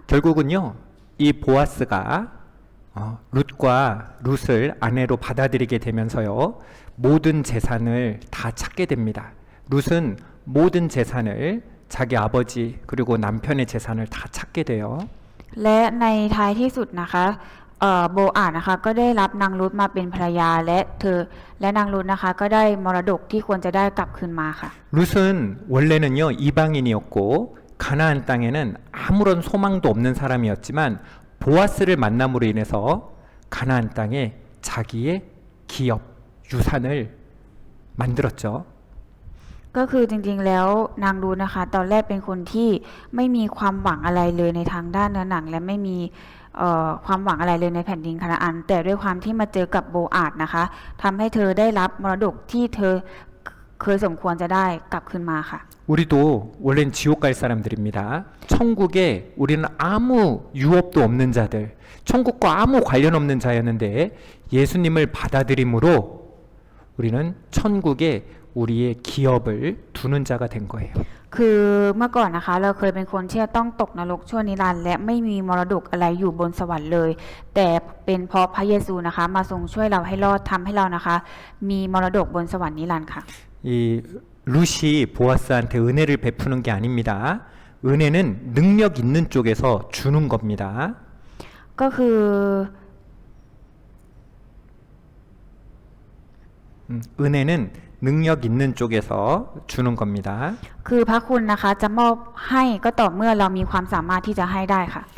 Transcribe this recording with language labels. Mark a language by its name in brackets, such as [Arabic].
[Korean] 결국은요, 이 보아스가 룻과 룻을 아내로 받아들이게 되면서요, 모든 재산을 다 찾게 됩니다. 룻은 모든 재산을 자기 아버지 그리고 남편의 재산을 다 찾게 돼요. [Thai] และในท้ายที่สุดนะคะโบอาดนะคะก็ได้รับนางรูธมาเป็นภรรยาและนางรูธนะคะก็ได้มรดกที่ควรจะได้กลับคืนมาค่ะ [Korean] 룻은 원래는요 이방인이었고 가나안 땅에는 아무런 소망도 없는 사람이었지만 보아스를 만남으로 인해서 가나안 땅에 자기의 기업 유산을 만들었죠. [Thai] ก็คือจริงๆแล้วนางรูธนะคะตอนแรกเป็นคนที่ไม่มีความหวังอะไรเลยในทางด้านเนื้อหนังและไม่มีความหวังอะไรเลยในแผ่นดินคานาอันแต่ด้วยความที่มาเจอกับโบอาดนะคะทำให้เธอได้รับมรดกที่เธอเคยสมควรจะได้กลับคืนมาค่ะ [Korean] 우리도 원래는 지옥 갈 사람들입니다. 천국에 우리는 아무 유업도 없는 자들, 천국과 아무 관련 없는 자였는데 예수님을 받아들임으로 우리는 천국에 우리의 기업을 두는 자가 된 거예요. [Thai] คือเมื่อก่อนนะคะเราเคยเป็นคนที่จะต้องตกนรกชั่วนิรันดร์และไม่มีมรดกอะไรอยู่บนสวรรค์เลยแต่เป็นเพราะพระเยซูนะคะมาทรงช่วยเราให้รอดทำให้เรานะคะมีมรดกบนสวรรค์นิรันดร์ค่ะ [Korean] 이 룻이 보아스한테 은혜를 베푸는 게 아닙니다. 은혜는 능력 있는 쪽에서 주는 겁니다. [Thai] ก็คือ [Korean] 은혜는 능력 있는 쪽에서 주는 겁니다. [Thai] คือพระคุณนะคะจะมอบให้ก็ต่อเมื่อเรามีความสามารถที่จะให้ได้ค่ะ